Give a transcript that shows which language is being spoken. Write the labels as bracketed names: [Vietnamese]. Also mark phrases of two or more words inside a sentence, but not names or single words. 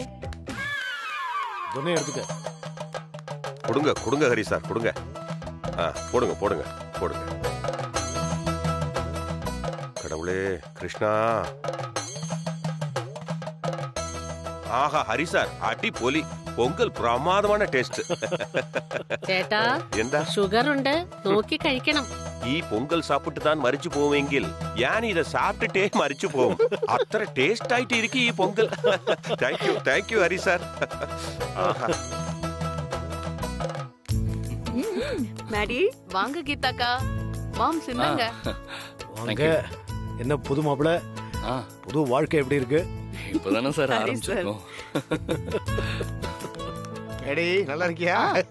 [Tamil] தொன்னை எடுத்துக்க. கொடுங்க கொடுங்க ஹரி சார், கொடுங்க. போடுங்க போடுங்க போடுங்க. கடவுளே கிருஷ்ணா. ஆஹா ஹரி சார், அடி போலி. [Malayalam] പൊങ്കൽ പ്രമാദമാണ് ടേസ്റ്റ്. ചേട്ടാ, എന്താ? ഷുഗർ ഉണ്ട്, നോക്കി കഴിക്കണം. ഈ പൊങ്കൽ സാപ്പിട്ട് താൻ മരിച്ചു പോവെങ്കിൽ ഞാൻ ഇത് സാപ്പിട്ടേ മരിച്ചു പോവും. അത്ര ടേസ്റ്റ് ആയിട്ട് ഇരിക്കും ഈ പൊങ്കൽ. [English] thank you Hari sir. [Tamil] மேடி வாங்க கீதாக்கா, மாம் சின்னங்க. வாங்க. என்ன புது மாப்பிள, புது வாழ்க்கை எப்படி இருக்கு? இப்பதானே சார் ஆரம்பிச்சிருக்கோம். எடி நல்லா இருக்கியா?